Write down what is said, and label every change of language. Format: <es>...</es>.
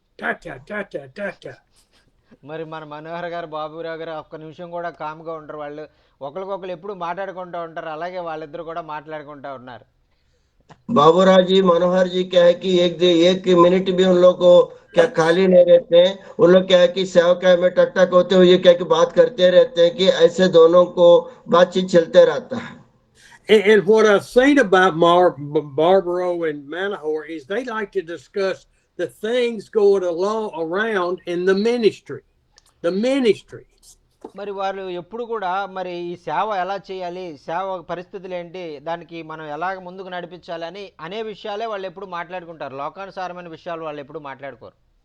<te>Ta ta ta ta ta ta. మరి మన మనోహర్ గారు, బాబురావు గారు ఒక్క నిమిషం కూడా కామ్గా ఉంటారు. వాళ్ళు ఒకరికొకరు ఎప్పుడు మాట్లాడుకుంటూ ఉంటారు. అలాగే వాళ్ళిద్దరు కూడా మాట్లాడుకుంటూ ఉన్నారు.</te> <hi>बाबूराव जी, मनोहर जी क्या है कि एक मिनट भी उन लोग को क्या खाली नहीं रहते हैं। उन लोग क्या है कि सेवकाई में टक टक होते हुए क्या कि बात करते रहते हैं, कि ऐसे दोनों को बातचीत चलते रहता है।</hi> <en>And what I've seen about Barbaro and Manahoe is they like to discuss the things going along around in the ministry. The ministry.</en> <te>మరి వాళ్ళు ఎప్పుడు కూడా మరి ఈ సేవ ఎలా చేయాలి, సేవ పరిస్థితులు ఏంటి, దానికి మనం ఎలాగ ముందుకు నడిపించాలని అనే విషయాలే వాళ్ళు ఎప్పుడు మాట్లాడుకుంటారు. లోకానుసారమైన విషయాలు వాళ్ళు ఎప్పుడు మాట్లాడుకోరు.</te>